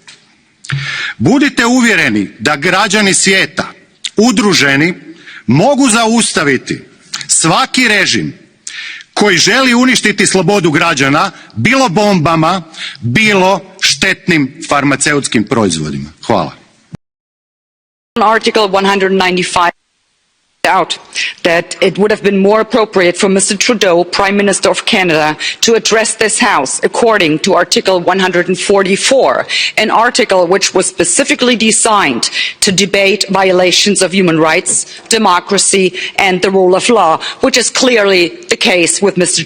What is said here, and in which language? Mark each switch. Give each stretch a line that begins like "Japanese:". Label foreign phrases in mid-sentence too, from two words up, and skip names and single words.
Croatian: Budite uvjereni da građani svijeta, udruženi, mogu zaustaviti svaki režim koji želi uništiti slobodu građana, bilo bombama, bilo štetnim farmaceutskim proizvodima. Hvala.
English: Article 195 out that it would have been more appropriate for Mr. Trudeau, Prime Minister of Canada, to address this House according to Article 144, an article which was specifically designed to debate violations of human rights, democracy and the rule of law, which is clearly the case with Mr.